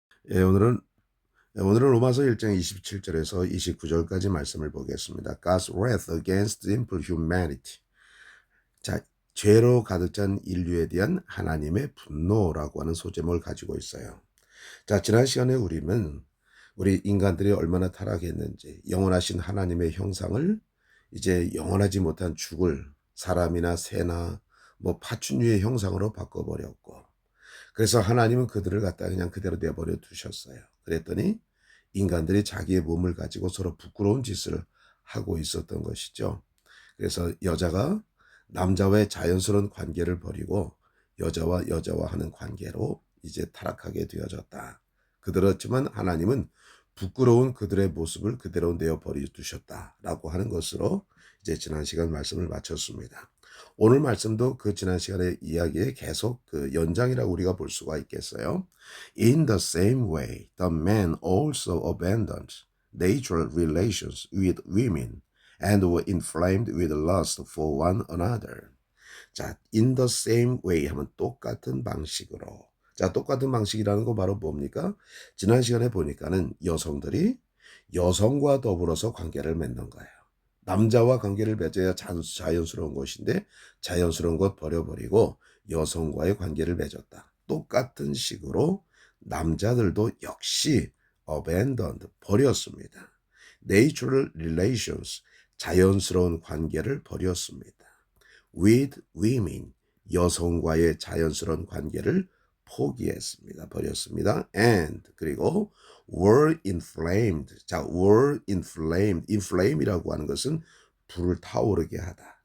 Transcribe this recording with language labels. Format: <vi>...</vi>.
<ko>예, 오늘은 로마서 1장 27절에서 29절까지 말씀을 보겠습니다.</ko> <en>God's wrath against sinful humanity.</en> <ko>자, 죄로 가득 찬 인류에 대한 하나님의 분노라고 하는 소제목을 가지고 있어요. 자, 지난 시간에 우리 인간들이 얼마나 타락했는지, 영원하신 하나님의 형상을 이제 영원하지 못한 죽을 사람이나 새나 뭐 파충류의 형상으로 바꿔버렸고, 그래서 하나님은 그들을 갖다 그냥 그대로 내버려 두셨어요. 그랬더니 인간들이 자기의 몸을 가지고 서로 부끄러운 짓을 하고 있었던 것이죠. 그래서 여자가 남자와의 자연스러운 관계를 버리고 여자와 여자와 하는 관계로 이제 타락하게 되어졌다. 그렇지만 하나님은 부끄러운 그들의 모습을 그대로 내어버려 두셨다라고 하는 것으로 이제 지난 시간 말씀을 마쳤습니다. 오늘 말씀도 그 지난 시간의 이야기에 계속 그 연장이라고 우리가 볼 수가 있겠어요.</ko> <en>In the same way, the man also abandoned natural relations with women and were inflamed with lust for one another.</en> <ko>자,</ko> <en>in the same way</en> <ko>하면 똑같은 방식으로. 자, 똑같은 방식이라는 거 바로 뭡니까? 지난 시간에 보니까는 여성들이 여성과 더불어서 관계를 맺는 거예요. 남자와 관계를 맺어야 자연스러운 것인데 자연스러운 것 버려버리고 여성과의 관계를 맺었다. 똑같은 식으로 남자들도 역시 abandoned, 버렸습니다.</ko> <en>Natural relations,</en> <ko>자연스러운 관계를 버렸습니다.</ko> <en>With women,</en> <ko>여성과의 자연스러운 관계를 포기했습니다. 버렸습니다.</ko> <en>And,</en> <ko>그리고</ko> <en>were inflamed. 자, were inflamed.</en> <ko>inflame이라고 하는 것은 불타오르게 하다.</ko>